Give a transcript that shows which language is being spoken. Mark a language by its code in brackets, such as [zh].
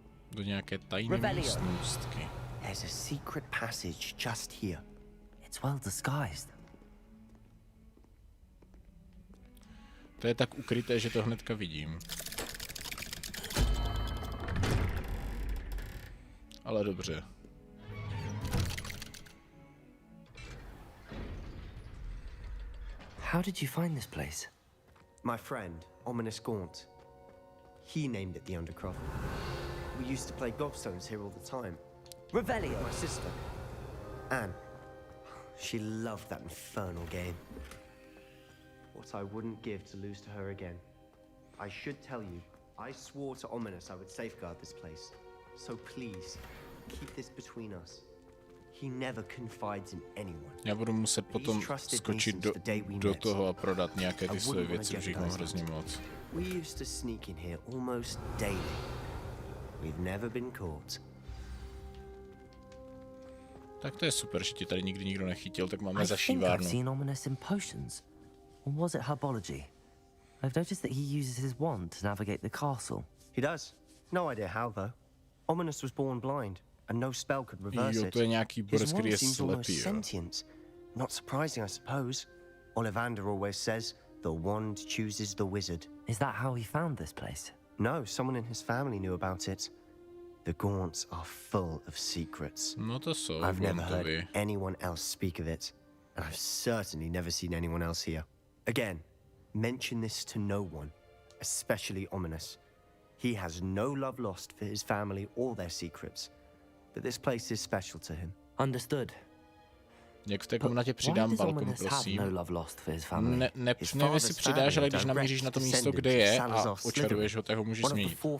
[cs] Do nějaké tajné místnostky. [en] There's a secret passage just here. It's well disguised. [cs] To je tak ukryté, že to hnedka vidím. Ale dobře. [en] How did you find this place? My friend, Ominous Gaunt. He named it the Undercroft. We used to play gobstones here all the time. Revelio. My sister, Anne. She loved that infernal game. What I wouldn't give to lose to her again. I should tell you, I swore to Ominous I would safeguard this place. So please, keep this between us. He never confides in anyone. [cs] Já budu muset potom skočit do toho a prodat nějaké ty své věci, protože jich mám hrozně moc. [en] We used to sneak in here almost daily. We've never been caught. [cs] Tak to je super, že ti tady nikdy nikdo nechytil, tak máme zašívárnu. [en] I've seen Ominous in potions. Or was it herbology? I've noticed that he uses his wand to navigate the castle. He does. No idea how though. Ominous was born blind, and no spell could reverse it. [cs] Jo, to je nějaký borec, který je slepý, jo. [en] Sentient. Not surprising, I suppose. Ollivander always says, the wand chooses the wizard. Is that how he found this place? No, someone in his family knew about it. The Gaunts are full of secrets. [cs] No to jsou [en] I've never heard anyone else speak of it, and I've certainly never seen anyone else here. Again, mention this to no one, especially Ominous. He has no love lost for his family or their secrets, but this place is special to him. Understood. [cs] Jak v té komnatě přidám balkon, prosím. Nevím, jestli přidáš, ale když namíříš na to místo, kde je a očaruješ ho, tak ho můžeš změnit.